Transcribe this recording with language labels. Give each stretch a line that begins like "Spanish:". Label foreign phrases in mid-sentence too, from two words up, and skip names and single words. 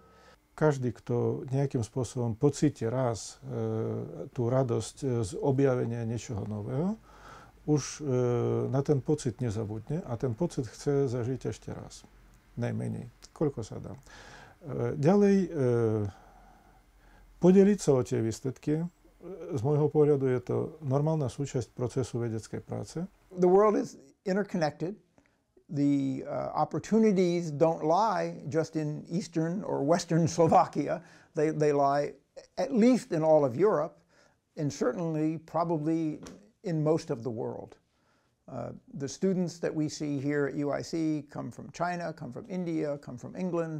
Slovak: Každý, kto nejakým spôsobom pocíti raz tú radosť z objavenia niečoho nového, už na ten pocit nezabudne a ten pocit chce zažiť ešte raz. Najmenej, koľko sa dá. Ďalej, podeliť sa o tie výsledky. Z môjho pohľadu je to normálna súčasť procesu vedeckej práce.
English: The world is interconnected. The opportunities don't lie just in Eastern or Western Slovakia. They lie at least in all of Europe and certainly probably in most of the world. The students that we see here at UIC come from China, come from India, come from England.